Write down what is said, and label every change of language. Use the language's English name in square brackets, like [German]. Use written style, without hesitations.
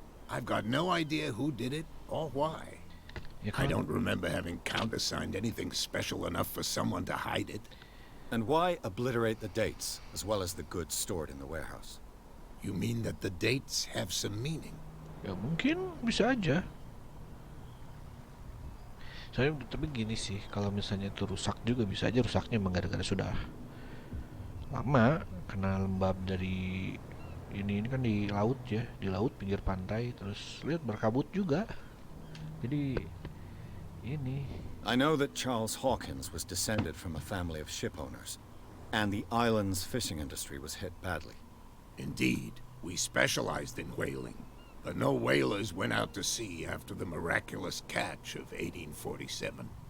[English] I've got no idea who did it or why. [Indonesian] Ya [English] I [Indonesian] kan? [English] don't remember having countersigned anything special enough for someone to hide it. And why obliterate the dates, as well as the goods stored in the warehouse? You mean that the dates have some meaning? [Indonesian] Ya mungkin bisa aja. Soalnya tapi gini sih, kalau misalnya itu rusak juga bisa aja rusaknya emang gara-gara sudah lama kena lembab dari ini kan di laut ya, di laut pinggir pantai, terus lihat berkabut juga. Jadi ini [English] I know that Charles Hawkins was descended from a family of ship owners, and the island's fishing industry was hit badly. Indeed, we specialized in whaling, but no whalers went out to sea after the miraculous catch of 1847.